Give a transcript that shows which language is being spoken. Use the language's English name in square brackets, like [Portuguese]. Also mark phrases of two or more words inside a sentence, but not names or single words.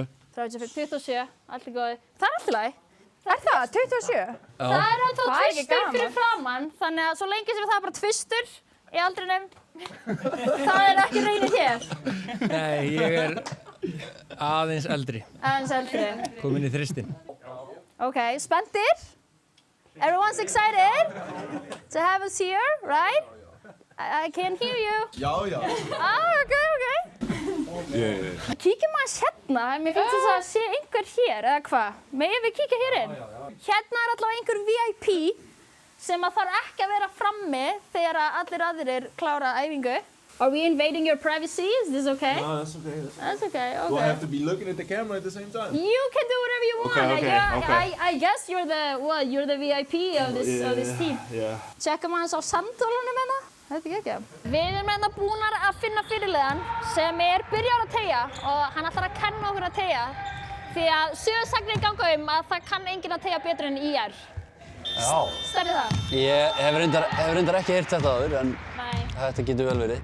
[Icelandic] 27, allt í góði. Það er allt í lagi. Er það? 27? Já. Það er ennþá tvistur fyrir framann, þannig að svo lengi sem það er bara tvistur í aldrinum, það er ekki reynir hér. Nei, ég er aðeins eldri. Aðeins eldri. Kominn í þristinn. Ok, spenntir? [English] Everyone's excited to have us here, right? I can hear you. [Icelandic] Já. Ok. Kíkjum aðeins hérna, mér finnst þess að sé einhver hér, eða hvað? Megum við kíkja hér inn? Hérna er allavega einhver VIP sem að þarf ekki að vera frammi þegar allir aðrir klára æfingu. [English] Are we invading your privacy? Is this okay? No, that's okay. That's okay. Do I have to be looking at the camera at the same time? You can do whatever you want. Okay. I guess you're the VIP of this team. Yeah. [Icelandic] Tjekkum aðeins á sandhólunum hérna. Þetta er ekki. Við erum hérna búnar að finna fyrirliðan sem er byrjar að teygja og hann ætlar að kenna okkur að teygja því að sögusagnir ganga að það kann enginn að teygja betur en IR. Já. Stærði það? Ég hef reyndar ekki heyrt þetta áður, en þetta getur vel verið.